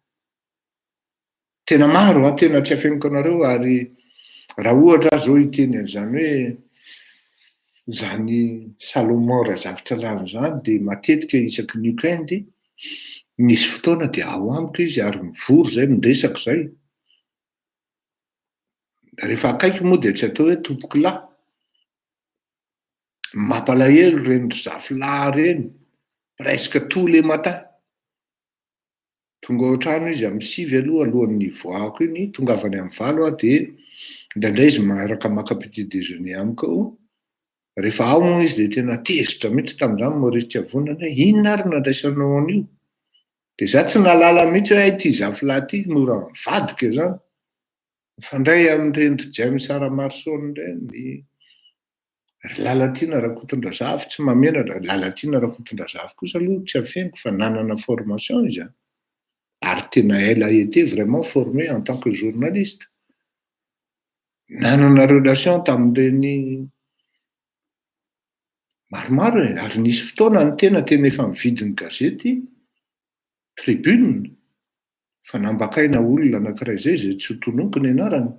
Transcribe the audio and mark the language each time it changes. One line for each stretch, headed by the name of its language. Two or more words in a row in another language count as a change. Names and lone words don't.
Malagasy: Tena maro tena tsy afeniko anareo ary raha ohatra zao hiteny an'izany hoe zany Salomon Razafintsalany zany dia matetika isaky ny weekend nisy fotoana dia ao amiko izy ary mivory zay mindresaka zay. Rehefa akaiky moa dia tsy atao hoe tompoko lahy. Mampalahelo reny zafilahy reny
French: presque tous les matins.
Malagasy: Tonga ao an-trano izy amin'ny 6 alohan'ny voako iny, tongavany amin'ny 9 dia indraindray izy miaraka maka
French: petit déjeuner
Malagasy: amiko ao. Rehefa ao moa izy dia tena tezitra mihitsy tamin'izany Maurice Avonana hoe inona ary nandraisanao an'io? Dia izaho tsy nalala mihitsy hoe ity zafilahy ity mora mivadika zany. Mifandray amin'ireny James Saramarson ireny, Lalatiana Rakotondrazafy tsy mamenatra, Lalatiana Rakotondrazafy kosa aloha tsy afeniko fa nanana formation izy ary tena
French: elle a été vraiment formée en tant que journaliste.
Malagasy: Nanana relation tamin'ireny maromaro ary nisy fotoana ny tena efa mividy ny gazety Tribune fa nambakaina olona anankiray zay tsy ho tonoko ny anarany.